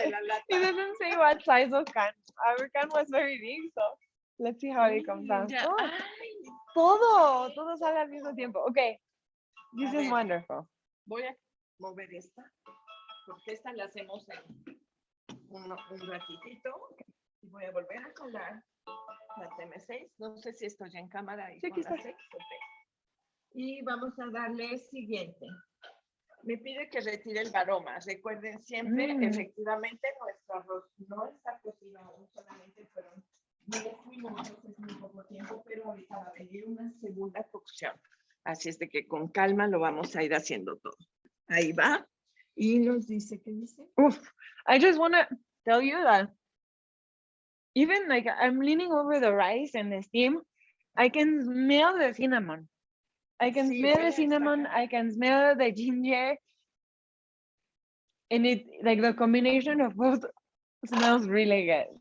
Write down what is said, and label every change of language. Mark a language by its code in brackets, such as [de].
[en] It doesn't say what size of can. Our can was very big, so let's see how it comes out. [es] Oh, todo sale al mismo tiempo. [en] Okay, this is wonderful. [es] Voy a mover esta, porque esta la hacemos en un ratitito. Y voy a volver a colar la TM6. No sé si estoy en cámara. Sí, aquí está. [en] Okay. [es] Y vamos a darle siguiente. Me pide que retire el aroma. Recuerden siempre, efectivamente, nuestro arroz no está cocinado, solamente fueron 10 minutos, es muy poco tiempo, pero ahorita va a venir una segunda cocción. Así es de que con calma lo vamos a ir haciendo todo. Ahí va. Y nos dice, ¿qué dice? [en] I just want to tell you that even like I'm leaning over the rice and the steam, I can smell the cinnamon. I can smell the cinnamon, I can smell the ginger. And it, like the combination of both smells really good.